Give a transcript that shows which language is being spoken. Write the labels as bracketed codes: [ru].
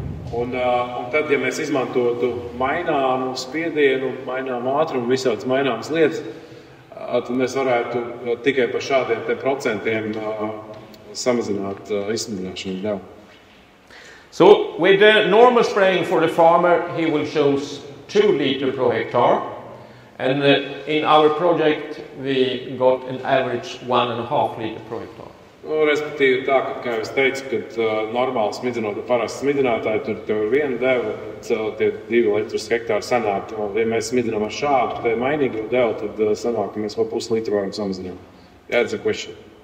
[lv] Un tad, ja mēs izmantotu maināmu spiedienu, maināmu ātrumu, visādas maināmas lietas, tad mēs varētu tikai par šādiem te procentiem samazināt izsmidzināšanu. [en] So with the normal spraying for the farmer, he will choose 2 liters per hectare, and in our project we got an average 1.5 liters per hectare. [lv] Respektīvi tā, ka, kā es teicu, kad normāli smidzinot parasti smidzinātāji, tur tev ir viena deva, tie 2 litri uz hektāru sanāk. Ja mēs smidzinām ar šādu te mainīgo devu, tad sanāk, ka mēs vēl pusi litru varam samazināt. [en] That's a question.